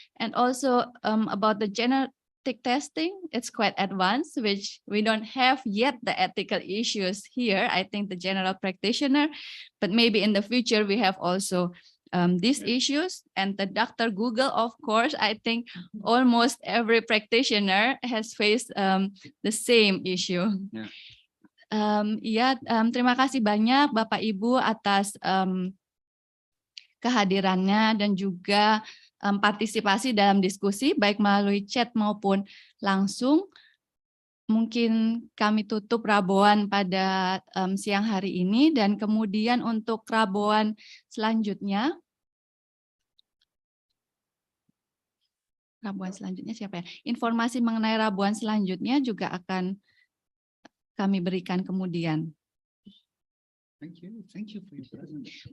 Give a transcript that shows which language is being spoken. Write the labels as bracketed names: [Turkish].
[English] And also about the genetic testing, it's quite advanced, which we don't have yet the ethical issues here. I think the general practitioner, but maybe in the future we have also these issues. And the Dr. Google, of course, I think almost every practitioner has faced the same issue. Yeah. [Indonesian] Terima kasih banyak Bapak Ibu atas kehadirannya dan juga partisipasi dalam diskusi baik melalui chat maupun langsung. Mungkin kami tutup Rabuan pada siang hari ini, dan kemudian untuk Rabuan selanjutnya siapa ya? Informasi mengenai Rabuan selanjutnya juga akan kami berikan kemudian. [English] Thank you for your presence.